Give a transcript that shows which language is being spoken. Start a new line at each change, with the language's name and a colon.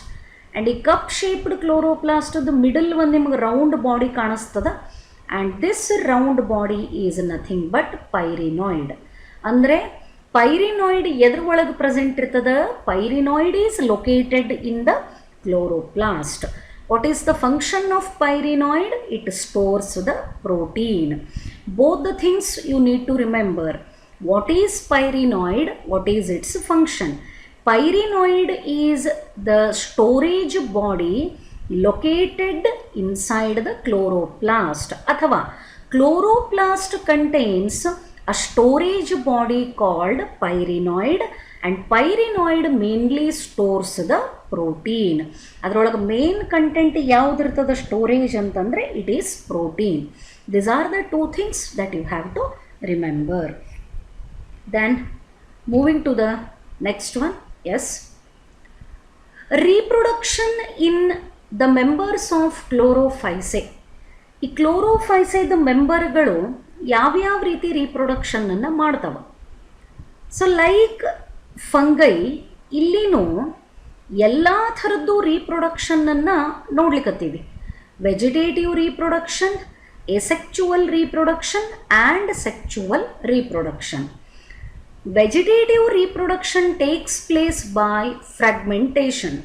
Kannada: And ಈ cup shaped ಕ್ಲೋರೋಪ್ಲಾಸ್ಟದ್ದು middle ಒಂದು ನಿಮ್ಗೆ ರೌಂಡ್ ಬಾಡಿ ಕಾಣಿಸ್ತದೆ.
English: And this round body is nothing but pyrenoid.
Kannada: ಅಂದರೆ ಪೈರಿನಾಯ್ಡ್ ಎದ್ರ ಒಳಗೆ ಪ್ರೆಸೆಂಟ್ ಇರ್ತದೆ?
English: Pyrenoid is located in the chloroplast. What is the function of pyrenoid? It stores the protein. Both the things you need to remember. What is pyrenoid? What is its function? Pyrenoid is the storage body located inside the chloroplast.
Kannada: Athava
English: chloroplast contains a storage body called pyrenoid, and pyrenoid mainly stores the protein.
Kannada: ಅದರೊಳಗೆ main content ಯಾವುದಿರ್ತದೆ storage ಅಂತಂದರೆ
English: It is protein. These are the two things that you have to remember. Then moving to the next one. Yes, reproduction in the members of chlorophysae.
Kannada: ಈ ಕ್ಲೋರೋಫೈಸೆದ ಮೆಂಬರ್ಗಳು ಯಾವ್ಯಾವ ರೀತಿ ರೀಪ್ರೊಡಕ್ಷನನ್ನು ಮಾಡ್ತವೆ?
English: so like fungi,
Kannada: ಇಲ್ಲಿನೂ ಎಲ್ಲ ಥರದ್ದು ರೀಪ್ರೊಡಕ್ಷನನ್ನು ನೋಡ್ಲಿಕ್ಕತ್ತೀವಿ.
English: Vegetative reproduction, asexual reproduction and sexual reproduction. Vegetative reproduction takes place by fragmentation.